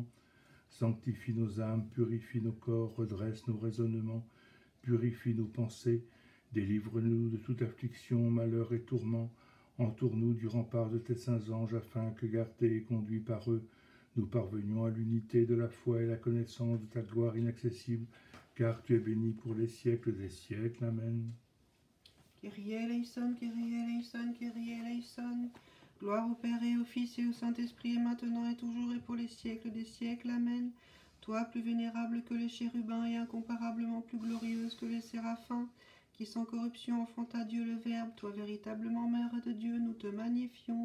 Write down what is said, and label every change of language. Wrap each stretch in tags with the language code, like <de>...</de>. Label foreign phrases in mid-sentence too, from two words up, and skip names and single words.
<fr>Sanctifie nos âmes, purifie nos corps, redresse nos raisonnements, purifie nos pensées, délivre-nous de toute affliction, malheur et tourment. Entoure-nous du rempart de tes saints anges, afin que, gardés et conduits par eux, nous parvenions à l'unité de la foi et la connaissance de ta gloire inaccessible, car tu es béni pour les siècles des siècles. Amen.</fr> <el>Κύριε ἐλέησον, Κύριε ἐλέησον, Κύριε ἐλέησον.</el> <fr>Gloire au Père et au Fils et au Saint-Esprit, et maintenant et toujours et pour les siècles des siècles. Amen. Toi, plus vénérable que les chérubins et incomparablement plus glorieuse que les séraphins, qui sans corruption enfanta Dieu le Verbe, toi véritablement Mère de Dieu, nous te magnifions.</fr>